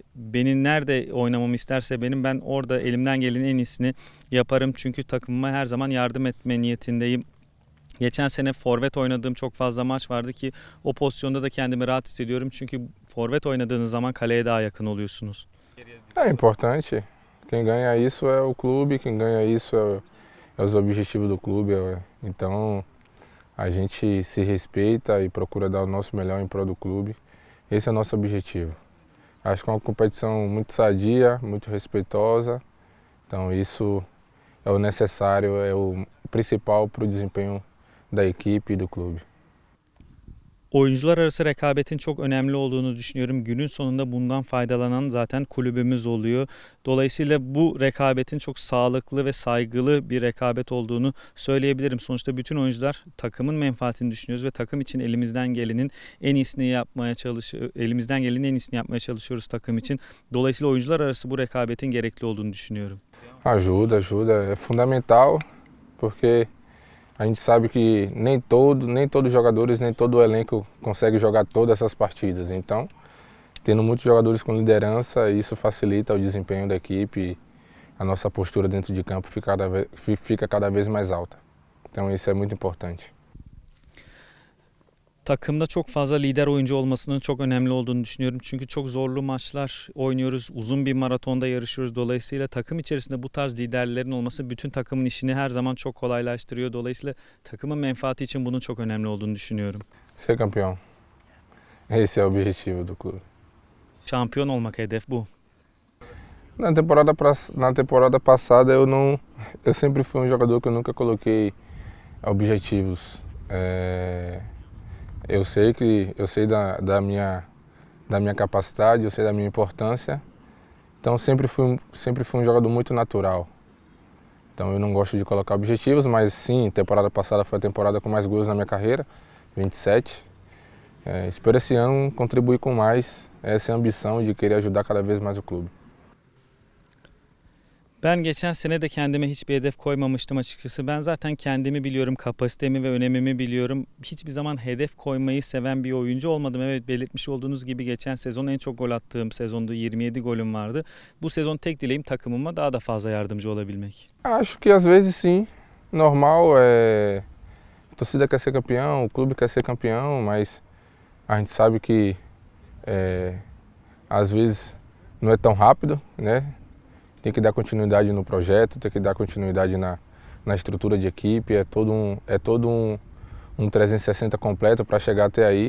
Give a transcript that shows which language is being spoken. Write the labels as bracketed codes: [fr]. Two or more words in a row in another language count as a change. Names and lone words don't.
[tr] Beni nerede oynamamı isterse ben orada elimden gelenin en iyisini yaparım. Çünkü takımıma her zaman yardım etme niyetindeyim. Geçen sene forvet oynadığım çok fazla maç vardı ki o pozisyonda da kendimi rahat hissediyorum. Çünkü forvet oynadığınız zaman kaleye daha yakın oluyorsunuz. [pt] É importante. Quem ganha isso é o clube, quem ganha isso é os objetivos do clube. Então a gente se respeita e procura dar o nosso melhor em prol do clube. Esse é o nosso objetivo. Acho que é uma competição muito sadia, muito respeitosa. Então isso é o necessário, é o principal para o desempenho da equipe e do clube. [tr] Oyuncular arası rekabetin çok önemli olduğunu düşünüyorum. Günün sonunda bundan faydalanan zaten kulübümüz oluyor. Dolayısıyla bu rekabetin çok sağlıklı ve saygılı bir rekabet olduğunu söyleyebilirim. Sonuçta bütün oyuncular takımın menfaatini düşünüyoruz ve takım için elimizden gelenin en iyisini yapmaya çalışıyoruz takım için. Dolayısıyla oyuncular arası bu rekabetin gerekli olduğunu düşünüyorum. [pt] Ajuda, é fundamental, porque a gente sabe que nem todos os jogadores, nem todo o elenco consegue jogar todas essas partidas. Então, tendo muitos jogadores com liderança, isso facilita o desempenho da equipe e a nossa postura dentro de campo fica cada vez mais alta. Então, isso é muito importante. [tr] Takımda çok fazla lider oyuncu olmasının çok önemli olduğunu düşünüyorum. Çünkü çok zorlu maçlar oynuyoruz. Uzun bir maratonda yarışıyoruz. Dolayısıyla takım içerisinde bu tarz liderlerin olması bütün takımın işini her zaman çok kolaylaştırıyor. Dolayısıyla takımın menfaati için bunun çok önemli olduğunu düşünüyorum. [pt] Ser campeão. Esse é o objetivo do clube. [tr] Şampiyon olmak hedef bu. [pt] Na temporada passada eu sempre fui jogador que eu nunca coloquei objetivos. Eu sei da minha capacidade, eu sei da minha importância. Então sempre fui um jogador muito natural. Então eu não gosto de colocar objetivos, mas sim, temporada passada foi a temporada com mais gols na minha carreira, 27. Espero esse ano contribuir com mais, essa é a ambição de querer ajudar cada vez mais o clube. [tr] Ben geçen sene de kendime hiçbir hedef koymamıştım açıkçası. Ben zaten kendimi biliyorum, kapasitemi ve önemimi biliyorum. Hiçbir zaman hedef koymayı seven bir oyuncu olmadım. Evet, belirtmiş olduğunuz gibi geçen sezon en çok gol attığım sezondu. 27 golüm vardı. Bu sezon tek dileğim takımıma daha da fazla yardımcı olabilmek. [pt] Acho que às vezes sim, normal, a torcida quer ser campeão, o clube quer ser campeão, mas a gente sabe que às vezes não é tão rápido, né? Tem que dar continuidade no projeto, tem que dar continuidade na estrutura de equipe, é todo um 360 completo para chegar até aí.